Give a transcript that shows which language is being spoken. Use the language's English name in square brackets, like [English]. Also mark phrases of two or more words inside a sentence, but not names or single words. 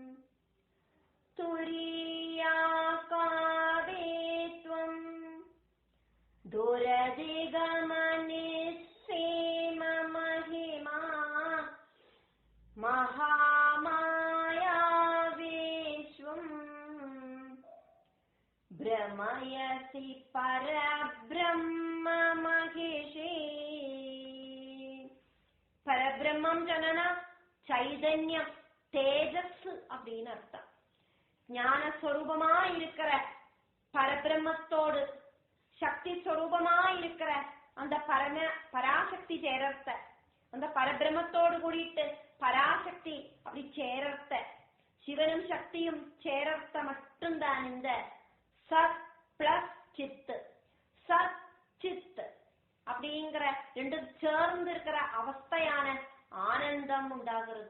[Sanskrit] तुरीया कावे त्वं दुरधिगमनिस्सीम महिमा महामाया विश्वं भ्रमयसि परब्रह्म महिषी [Tamil] பரபிரம்மம் சொன்னா சைதன்யம் தேஜஸ் அப்படின்னு அர்த்தம். ஞான ஸ்வரூபமா இருக்கிற பரபிரம்மத்தோடு சக்தி ஸ்வரூபமா இருக்கிற அந்த பராசக்தி சேரத்த அந்த பரபிரம்மத்தோடு கூடிட்டு பராசக்தி அப்படி சேரத்த சிவனும் சக்தியும் சேரத்த மட்டும்தான் இந்த சத் பிளஸ் சித்து சத் சித் அப்படிங்கிற ரெண்டும் சேர்ந்து இருக்கிற அவஸ்தையான ஆனந்தம் உண்டாகிறது.